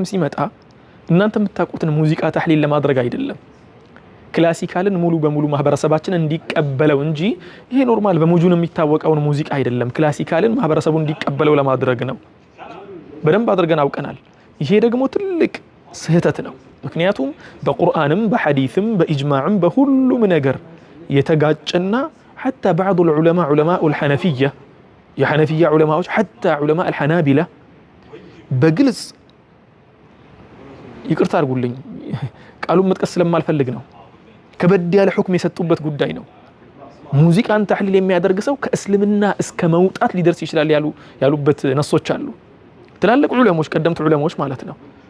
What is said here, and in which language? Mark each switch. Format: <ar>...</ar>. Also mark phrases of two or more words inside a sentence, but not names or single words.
<am>ሲመጣ እናንተ የምታውቁትን ሙዚቃ ተህሊል ለማድረግ አይደለም፣ ክላሲካልን ሙሉ በሙሉ ማህበረሰባችን እንዲቀበለው እንጂ ይሄ ኖርማል በሙጁን የሚታወቀውን ሙዚቃ አይደለም። ክላሲካልን ማህበረሰቡ እንዲቀበለው ለማድረግ ነው። በደንብ አድርገን አውቀናል። ይሄ ደግሞ ትልቅ ስህተት ነው። ምክንያቱም በቁርአንም በሐዲስም በኢጅማዕም በሁሉም ነገር የተጋጨና</am> <ar>حتى بعض العلماء علماء الحنفية</ar> <am>የሐነፊያ ዑለማዎች</am> <ar>حتى علماء الحنابلة</ar> <am>በግልጽ ይቅርታ አድርጉልኝ ቃሉን መጥቀስ ስለማልፈልግ ነው፣ ከበድ ያለ ሁክም የሰጡበት ጉዳይ ነው። ሙዚቃን ተህሊል የሚያደርግ ሰው ከእስልምና እስከ መውጣት ሊደርስ ይችላል ያሉበት ነሶች አሉ። ትላልቅ ዑለሞች ቀደምት ዑለሞች ማለት ነው።</am>